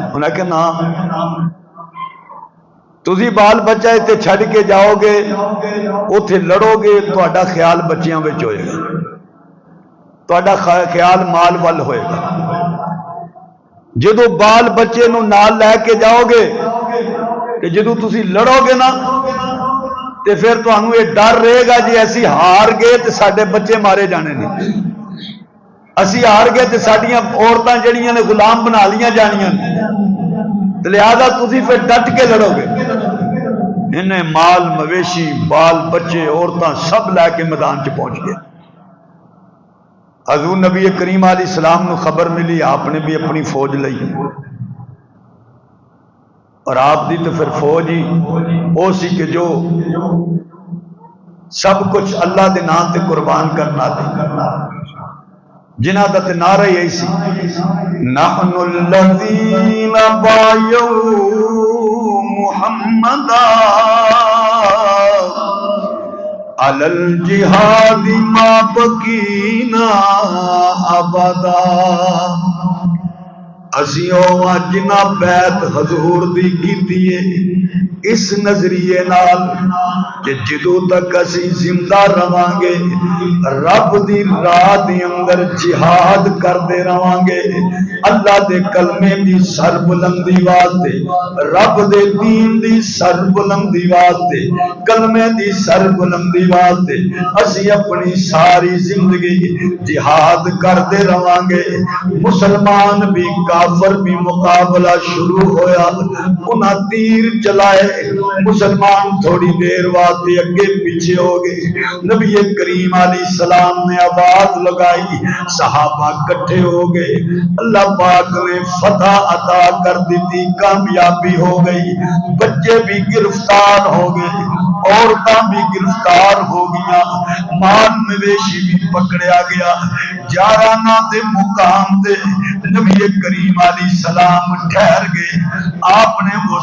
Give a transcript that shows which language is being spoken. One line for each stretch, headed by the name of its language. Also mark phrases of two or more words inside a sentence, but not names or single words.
Punjabi: انہیں کہ نا تسی بال بچہ اتنے چھڑ کے جاؤ گے اتنے لڑو گے تہاڈا خیال بچیاں وچ ہوئے گا تہاڈا خیال مال ول ہوئے گا. جدو بال بچے نو نال لے کے جاؤ گے کہ جدو تسی لڑو گے نا تے پھر تانوں یہ ڈر رہے گا جی اسی ہار گئے تے ساڈے بچے مارے جانے نہیں. اسی ہار گئے تے ساڈیاں عورتاں جڑیاں نے غلام بنا لیاں جانیاں تے لہذا تسی پھر ڈٹ کے لڑو گے. انہیں مال مویشی بال بچے عورتاں سب لے کے میدان چ پہنچ گئے. حضور نبی کریم علیہ السلام نو خبر ملی. آپ نے بھی اپنی فوج لئی اور آپ دی تو پھر فوج ہی وہ سی کہ جو سب کچھ اللہ دے نام تے قربان کرنا دے. جنہ دا تے نعرہ ہی ایسی
Arabic: نحن الذین بایعوا محمدا علی الجہاد ما بقینا ابدا
Punjabi: اسیوں جنہ بیعت حضور دی کیتی ہے اس نظریے نال کہ جدو تک اسی زندہ رہاں گے رب دی راہ دی اندر جہاد کردے رہاں گے اللہ دے کلمے دی سر بلندی واسطے رب دے دین دی سر بلندی واسطے کلمے دی سر بلندی واسطے اسی اپنی ساری زندگی جہاد کردے رہاں گے مسلمان بھی کافر بھی مقابلہ شروع ہویا انہاں تیر چلائے مسلمان تھوڑی دیر واسطے اگے پیچھے ہو گئے نبی کریم علیہ السلام نے آواز لگائی صحابہ کٹھے ہو گئے اللہ پاک نے فتح عطا کر دی کامیابی ہو گئی بچے بھی گرفتار ہو گئے عورتاں بھی گرفتار ہو گیا مال مویشی بھی پکڑیا گیا جارانہ دے مقام تے نبی کریم علیہ السلام ٹھہر گئے آپ نے وہ